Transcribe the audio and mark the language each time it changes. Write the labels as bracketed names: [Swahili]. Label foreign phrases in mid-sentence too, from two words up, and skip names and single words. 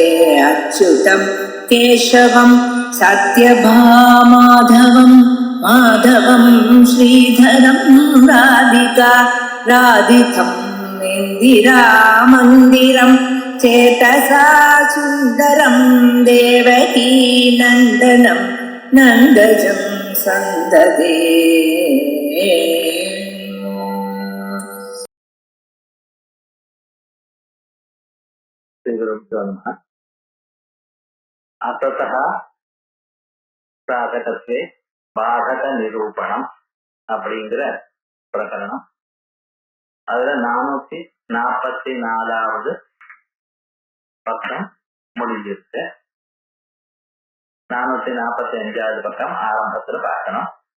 [Sanskrit] अच्युतं केशवं सत्यभामाधवं माधवं श्रीधरं राधिका राधितं इन्दिरामन्दिरं चेतसा सुन्दरं देवकी नन्दनं नन्दजं सन्ददे। अतः प्रागतत्वे [Tamil] பாதக நிரூபணம் அப்படிங்கிற பிரகரணம். அதுல 444வது பக்கம் முடிஞ்சிருக்கு. 445வது பக்கம் ஆரம்பத்துல பார்க்கணும்.